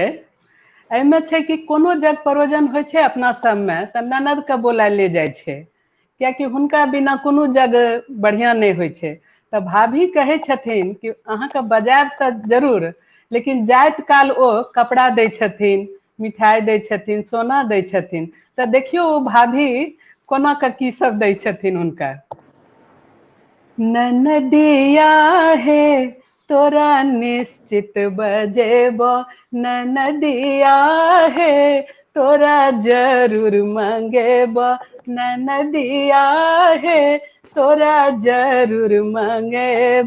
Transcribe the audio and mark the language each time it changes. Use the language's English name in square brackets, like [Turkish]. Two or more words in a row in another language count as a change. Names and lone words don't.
[Maithili] एहिमे छै कि कोनो जग परोजन होइ छै अपना सबमे तऽ ननद के बोलाय ले जाइ छै, कियाकि हुनका बिना कोनो जग बढ़िआँ नहि होइ छै। तऽ भाभी कहै छथिन कि अहाँके बजायब तऽ जरूर, लेकिन जाइत काल ओ कपड़ा दै छथिन, मिठाइ दै छथिन, सोना दै छथिन। तऽ देखियौ ओ भाभी कोना कऽ की सब दै छथिन हुनका। ननदिया हे तोरा निश्चित बजेब, ननदिया हे तोरा जरूर मंगेब, ननदिया हे तोरा जरूर मंगेब।